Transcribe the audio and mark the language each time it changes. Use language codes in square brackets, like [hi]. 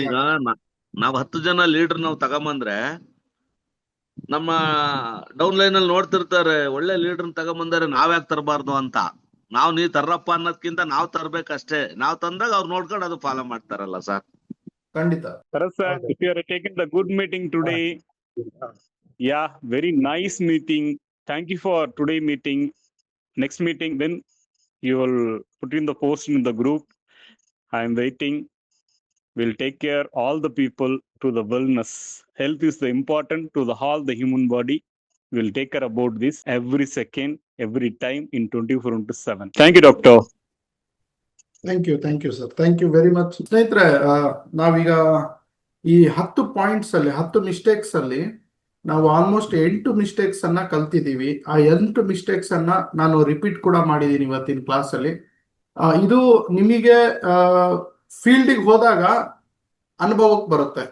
[kn] ಈಗ ನಾವ್ 10 ಜನ ಲೀಡರ್ ನಾವು ತಗೊಂಬಂದ್ರೆ ನಮ್ಮ ಡೌನ್ ಲೈನ್ ಅಲ್ಲಿ ನೋಡ್ತಿರ್ತಾರೆ, ಒಳ್ಳೆ ಲೀಡರ್ ತಗೊಂಬಂದ್ರೆ ನಾವ್ಯಾಕೆ ತರಬಾರ್ದು ಅಂತ. ನೀ ತರ್ರಪ್ಪ ಅನ್ನೋದ್ಕಿಂತ ನಾವ್ ತರ್ಬೇಕಷ್ಟೇ. ನಾವ್ ತಂದಾಗ ಅವ್ರು ನೋಡ್ಕೊಂಡು ಅದು ಫಾಲೋ ಮಾಡ್ತಾರಲ್ಲ ಸರ್. ಖಂಡಿತ. [en] Sir, if you are taking the good meeting today, yeah, very nice meeting. Thank you for today meeting. Next meeting, then you will put in the post in the group. I am waiting. We'll take care all the people to the wellness. Health is the important to the whole the human body. We'll take care about this every second, every time in 24/7. Thank you, doctor. Thank you sir. Thank you very much. [kn] ಸ್ನೇಹಿತರೆ, ನಾವೀಗ ಈ 10 points ಅಲ್ಲಿ 10 mistakes ಅಲ್ಲಿ ನಾವು almost 8 mistakes ಅನ್ನ ಕಲ್ತಿದ್ದೀವಿ. ಆ 8 mistakes ಅನ್ನ ನಾನು ರಿಪೀಟ್ ಕೂಡ ಮಾಡಿದ್ದೀನಿ ಇವತ್ತಿನ ಕ್ಲಾಸ್ ಅಲ್ಲಿ. ಇದು ನಿಮಗೆ ಫೀಲ್ಡಿಗೆ ಹೋದಾಗ ಅನುಭವಕ್ಕೆ ಬರುತ್ತೆ.